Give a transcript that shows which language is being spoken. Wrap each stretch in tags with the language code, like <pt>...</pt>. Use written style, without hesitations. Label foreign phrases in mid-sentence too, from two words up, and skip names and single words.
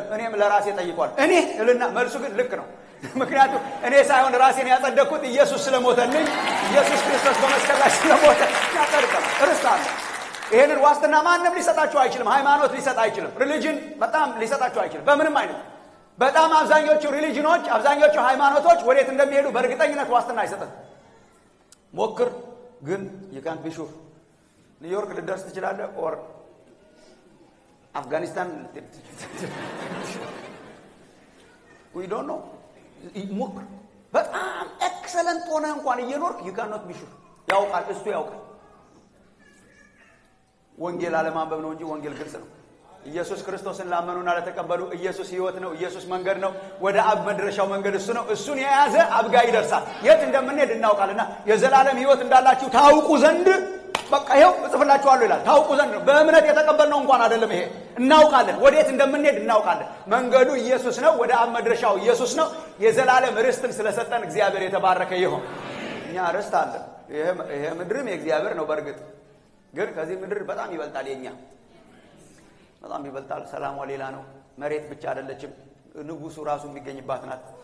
<am>እኔም ለራሴ ጠይቋል። እኔ እልና መልሱ ግን ልክ ነው። ምክንያቱም እኔ ሳይሆን ራሴን ያጸደቅኩት ኢየሱስ ስለሞተልኝ ኢየሱስ ክርስቶስ በመስቀል ላይ ስለሞተ ያጸድቀናል። ርስት አለ። ይሄንን ዋስትና ማንም ሊሰጣችሁ አይችልም። ሃይማኖት ሊሰጥ አይችልም። ሪሊጅን በጣም ሊሰጣችሁ አይችልም በምንም አይነት። በጣም አብዛኞቹ ሪሊጅኖች አብዛኞቹ ሃይማኖቶች ወዴት እንደሚሄዱ በእርግጠኝነት ዋስትና አይሰጥም። ሞክር ግን</am> <en>you can't be sure።</en> <am>ኒውዮርክ ልደርስ ትችላለህ ኦር አፍጋኒስታን</am> <en>we don't know።</en> <am>ሞክር በጣም ኤክሰለንት ሆነ እንኳን እየኖርክ</am> <en>you cannot be sure።</en> <am>ያውቃል እሱ ያውቃል። ወንጌል አለማንበብ ነው እንጂ ወንጌል ግልጽ ነው። ኢየሱስ ክርስቶስን ላመኑና ለተቀበሉ ኢየሱስ ሕይወት ነው። ኢየሱስ መንገድ ነው። ወደ አብ መድረሻው መንገድ እሱ ነው። እሱን የያዘ አብ ጋር ይደርሳል። የት እንደምንሄድ እናውቃልና የዘላለም ሕይወት እንዳላችሁ ታውቁ ዘንድ በቃ ይሄው እጽፍላችኋለሁ ይላል። ታውቁ ዘንድ ነው። በእምነት የተቀበልነው እንኳን አይደለም። ይሄ እናውቃለን። ወዴት እንደምንሄድ እናውቃለን። መንገዱ ኢየሱስ ነው። ወደ አብ መድረሻው ኢየሱስ ነው። የዘላለም ርስትን ስለሰጠን እግዚአብሔር የተባረከ ይሁን። እኛ ርስት አለን። ይሄ ምድርም የእግዚአብሔር ነው። በእርግጥ ግን ከዚህ ምድር በጣም ይበልጣል። የኛ በጣም ይበልጣል። ሰላሟ ሌላ ነው። መሬት ብቻ አይደለችም። ንጉሱ ራሱ የሚገኝባት ናት።</am>